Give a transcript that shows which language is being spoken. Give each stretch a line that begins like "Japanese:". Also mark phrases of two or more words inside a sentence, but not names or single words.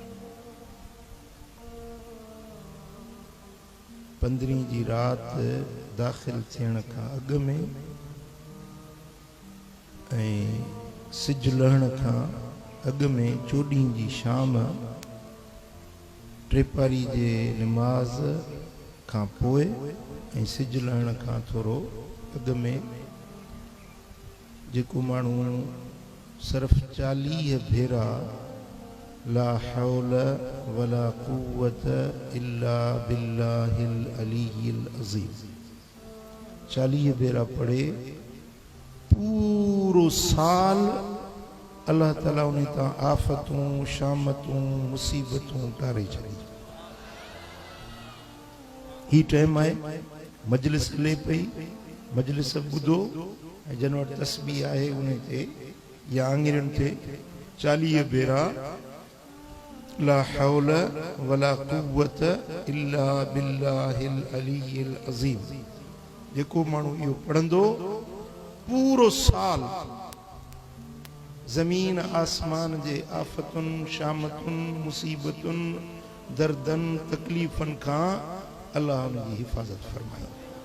Sindhi: 15 जी रात दाख़िल थियण खां अग में ऐं सिज लहण खां अग में 14 जी शाम टेपारी जे नमाज खां पोइ ऐं सिज लहण खां थोरो अग में जेको माण्हू सिर्फ़ 40 भेरा
Arabic: لا حول ولا قوة إلا بالله العلي العظيم
Sindhi: 40 भेरा पढ़े पूरो साल अल्लाह ताला उन तां आफ़तूं शामतूं मुसीबतूं टारे छॾी। ही टाइम आहे मजलिस हले पई, मजलिस ॿुधो ऐं जन वटि तस्बीह आहे उन ते या आङिरियुनि ते 40 भेरा
Arabic: لا حول ولا قوة إلا بالله العلي العظيم
Sindhi: जेको माण्हू इहो पढ़ंदो पूरो साल ज़मीन आसमान जे आफ़तुनि शामतुनि मुसीबतुनि दर्दनि तकलीफ़ुनि खां अल्लाह उन जी हिफ़ाज़त फरमाई।